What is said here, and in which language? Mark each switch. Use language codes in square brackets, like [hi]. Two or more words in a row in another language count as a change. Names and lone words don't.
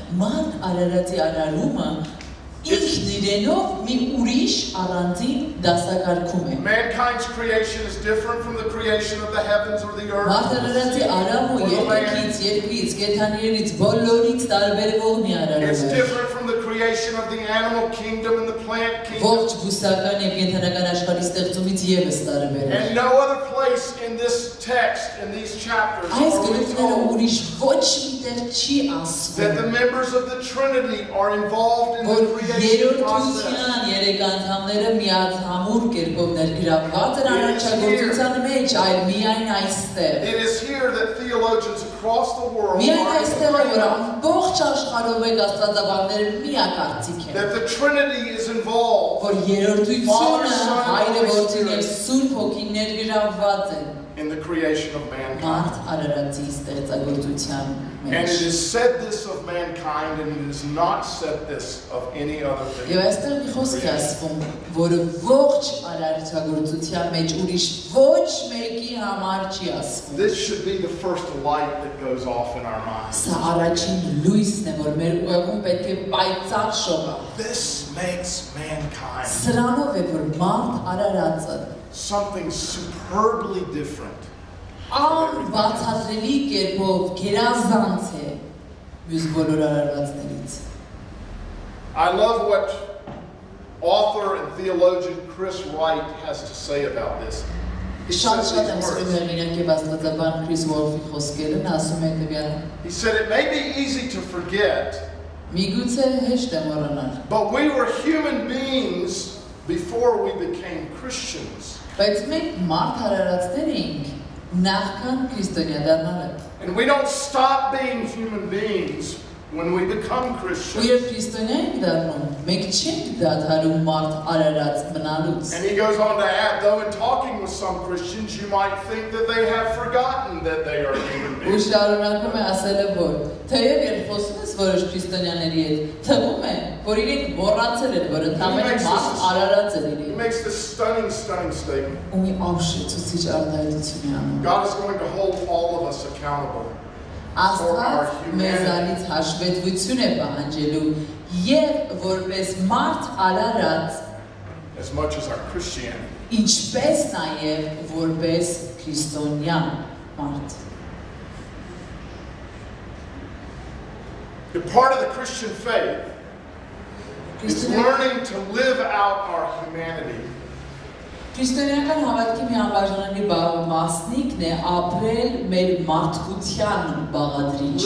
[en] Mankind's creation is different from the creation of the heavens or the earth or the sea or the land. It's different from the creation of the animal kingdom and the plant kingdom. And no other place place in this text, in these chapters, [hy] Այս [en] are we [hy] գրքները [en] told [hy] ուրիշ ոչ միտեղ չի ասվում։ [en] that the members of the Trinity are involved in the [hy] Որ [en] creation process. [hy] երրորդության երեք անդամները միացամուր կերպով ներգրավված են արարչագործության մեջ, այլ միայն այստեղ։ [en] It is here that theologians across the world [hy] Միայն [en] are [hy] այստեղ է, որ [en] agreeing [hy] ամբողջ աշխարհով եք աստվածաբանները միակարծիք են։ [en] that the Trinity is involved [hy] Որ երրորդությունը Հայրը Որդին եւ Սուրբ Հոգին ներգրավված են [en] in the creation of mankind. [hy] մարդ արարածի ստեղծագործության [en] And it [hy] մեջ։ [en] is said this of mankind, and it is not said this of any other thing. [hy] Եվ այստեղ մի խոսք է ասվում, որը ողջ արարչագործության մեջ ուրիշ ոչ մեկի համար չի ասվում։ [en] This should be the first light that goes off in our minds. [hy] Սա առաջին լույսն է, որ մեր ուղեղում պետք է պայծառ շողա։ [en] This makes mankind [hy] Սրանով է, որ մարդ արարածը [en] something superbly different. [hy] Անբացատրելի կերպով գերազանց է մյուս բոլոր արարվածներից։ [en] I love what author and theologian Chris Wright has to say about this. He says [hy] Շատ եմ [en] these [hy] սիրում [en] words. [hy] հեղինակ եւ աստվածաբան Քրիս Ուոլֆի խոսքերը, նա ասում է տվյալը. [en] He said it may be easy to forget, [hy] Միգուցե հեշտ է մոռանալ, [en] but we were human beings before we became Christians. [hy] բայց մենք մարդ արարածներ էինք նախքան քրիստոնյա դառնալը։ [en] And we don't stop being human beings when we become [hy] Ու [en] Christians. [hy] երբ քրիստոնյա ենք դառնում, մենք չենք դադարում մարդ արարած մնալուց։ [en] And he goes on to add, though in talking with some Christians, you might think that they have forgotten that they are human [hy] Ու [en] beings. [hy] շարունակում է ասելը, որ թեև երբ խոսում ես որոշ քրիստոնյաների հետ, թվում է, որ իրենք մոռացել են, որ ընդհանրապես մարդ արարած են [en] He [hy] իրենք։ [en] makes this stunning statement. [hy] Ու մի ամշեցուցիչ արտահայտություն է անում։ [en] God is going to hold all of us accountable. [hy] Աստված մեզանից հաշվետվություն է պահանջելու եւ որպես մարդ արարած, [en] As much as our Christianity. [hy] ինչպես նաեւ որպես քրիստոնյա մարդ։ [en] The part of the Christian faith is learning to live out our humanity. [hy] Քրիստոնեական հավատքի մի անբաժանելի մասնիկն է ապրել մեր մարդկության բաղադրիչը։